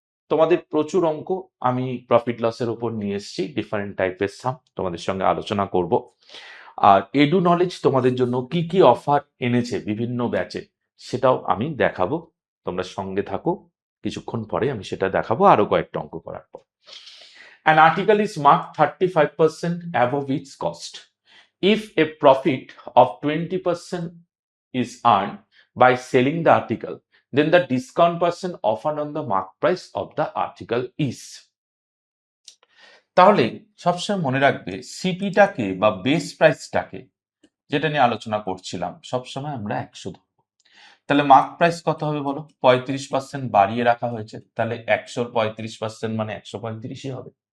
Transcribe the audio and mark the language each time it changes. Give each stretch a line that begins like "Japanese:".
Bangla: তোমাদের প্রচুর অঙ্ক আমি প্রফিট লসের উপর নিয়ে এসেছি, ডিফারেন্ট টাইপের সাম তোমাদের সঙ্গে আলোচনা করব। আর এডু নলেজ তোমাদের জন্য কি কি অফার এনেছে বিভিন্ন ব্যাচে সেটাও আমি দেখাবো। তোমরা সঙ্গে থাকো, কিছুক্ষণ পরে আমি সেটা দেখাবো আরো কয়েকটা অঙ্ক করার পর।
English: An article is marked 35% above its cost. If a profit of 20% is earned by selling the article, then the discount percent offered on the mark price of the article is.
Bangla: তাহলে সবসময় মনে রাখবে সিপিটাকে বা বেস প্রাইসটাকে, যেটা নিয়ে আলোচনা করছিলাম, সবসময় আমরা 100 ধরবো। তাহলে মার্ক প্রাইস কত হবে বলো? 35% বাড়িয়ে রাখা হয়েছে, তাহলে 100 35% মানে 135ই হবে।